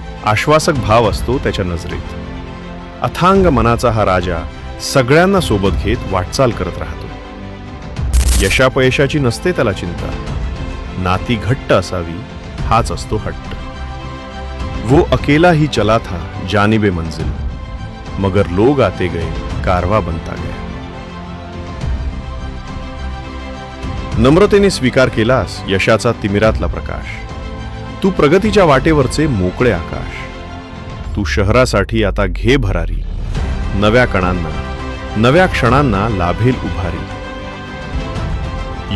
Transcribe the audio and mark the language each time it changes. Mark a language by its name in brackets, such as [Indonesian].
[Marathi] आश्वासक भाव असतो त्याच्या नजरेत. अथांग मनाचा हा राजा सगळ्यांना सोबत घेत वाटचाल करत राहतो. यशापयशाची नसते त्याला चिंता. नाती घट्ट असावी हाच असतो हट्ट. [Hindi] वो अकेला ही चला था जानिबे मंजिल, मगर लोग आते गए कारवा बनता गया. [Marathi] नम्रतेने स्वीकार केलास यशाचा तिमिरातला प्रकाश. तू प्रगतीच्या वाटेवरचे मोकळे आकाश. तू शहरासाठी आता घे भरारी. नव्या कणांना, नव्या क्षणांना लाभेल उभारी.